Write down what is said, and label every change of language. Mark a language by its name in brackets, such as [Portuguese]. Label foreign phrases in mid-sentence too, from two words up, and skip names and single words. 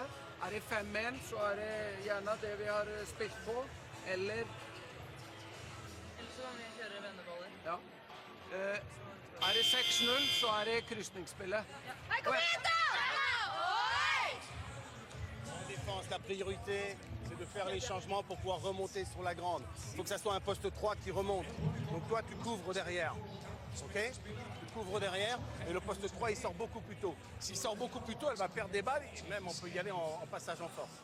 [Norwegian] Er det 5-1, så er det gjerne det vi har spilt på, eller... Eller så kan vi kjøre venneballer. Ja. Er det 6-0, så er det kryssningsspillet. Nei, kom igjen da! [French] En défense, la priorité, c'est de faire les changements pour pouvoir remonter sur la grande. Il faut que ça soit un poste 3 qui remonte. Donc toi, tu couvres derrière. Ok? Tu couvres derrière et le poste 3, il sort beaucoup plus tôt. S'il sort beaucoup plus tôt, elle va perdre des balles et même on peut y aller en passage en force.